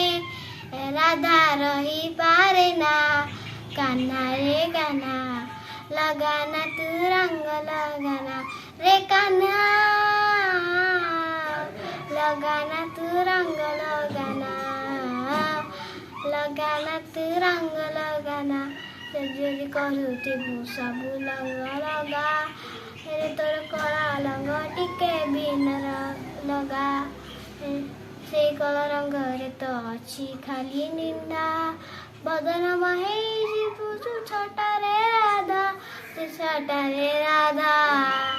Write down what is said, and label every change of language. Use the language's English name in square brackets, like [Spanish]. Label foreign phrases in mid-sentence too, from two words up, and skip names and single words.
[Hindi] राधा रही पारे ना, कान्हा रे कान्हा लगाना तू रंग लगाना रे कान्हा, लगाना तू रंग लगाना, लगाना तू रंग लगाना। [Odia] যদি କରୁଥିବୁ ସବୁ ଲଗା ରେ ତୋର କଳା ରଙ୍ଗ ଟିକେ ବି ଲଗା, ସେଇ କଳା ରଙ୍ଗରେ ତ ଅଛି ଖାଲି ନିନ୍ଦା। ବଦନ ହେଇଯିବୁ ତୁ ଛୋଟରେ ରାଧା, ତୁ ଛୋଟରେ ରାଧା।